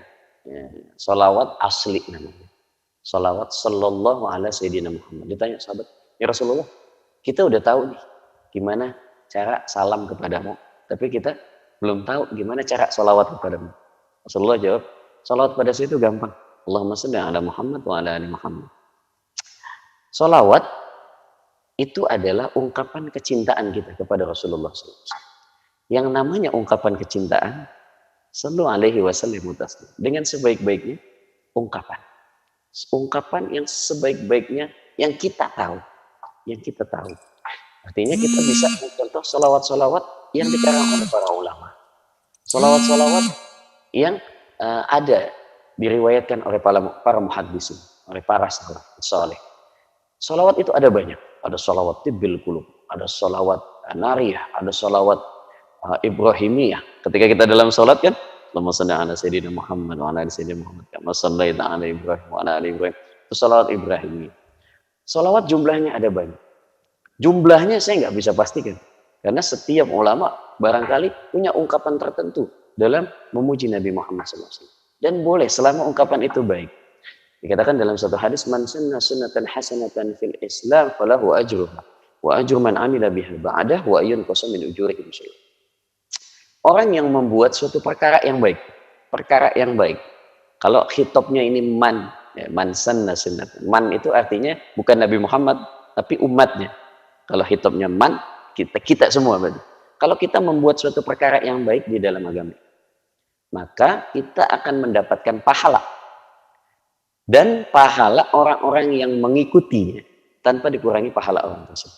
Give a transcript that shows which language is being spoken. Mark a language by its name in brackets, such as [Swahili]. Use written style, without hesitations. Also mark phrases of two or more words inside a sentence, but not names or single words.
[Indonesian] Ya, sholawat asli namanya. Sholawat [Arabic] صلى الله على سيدنا محمد. [Indonesian] Ditanya sahabat, [Arabic] يا رسول الله, [Indonesian] kita udah tahu nih gimana cara salam kepadamu. Tapi kita belum tahu gimana cara sholawat kepadamu. Rasulullah jawab, sholawat pada saya itu gampang. [Arabic] اللهم صل على محمد وعلى آل محمد. [Indonesian] Sholawat itu adalah ungkapan kecintaan kita kepada Rasulullah SAW. Yang namanya ungkapan kecintaan, [Arabic] صلوا عليه وسلم [Indonesian] dengan sebaik-baiknya ungkapan. Ungkapan yang sebaik-baiknya yang kita tahu. Yang kita tahu. Artinya kita bisa mencontoh salawat-salawat yang dikarang oleh para ulama. Salawat-salawat yang ada diriwayatkan oleh para muhaddisin, oleh para salaf saleh. Salawat itu ada banyak. Ada salawat [Arabic] طب القلوب, [Indonesian] ada salawat nariyah, ada salawat Ibrahimiyah. Ketika kita dalam salat kan, [Arabic] اللهم صل على سيدنا محمد وعلى آل سيدنا محمد كما صليت على إبراهيم وعلى آل إبراهيم. [Indonesian] Itu salawat Ibrahimiyah. Salawat jumlahnya ada banyak. Jumlahnya saya nggak bisa pastikan. Karena setiap ulama barangkali punya ungkapan tertentu dalam memuji Nabi Muhammad SAW. Dan boleh selama ungkapan itu baik. Dikatakan dalam satu hadis, [Arabic] من سن سنة حسنة في الإسلام فله أجرها وأجر من عمل بها بعده وينقص من أجورهم شيء'. [Indonesian] Orang yang membuat suatu perkara yang baik. Kalau khitabnya ini man, ya, [Arabic] من سن سنة. [Indonesian] Man itu artinya bukan Nabi Muhammad, tapi umatnya. Kalau khitabnya man, kita semua berarti. Kalau kita membuat suatu perkara yang baik di dalam agama, maka kita akan mendapatkan pahala. Dan pahala orang-orang yang mengikutinya tanpa dikurangi pahala orang tersebut.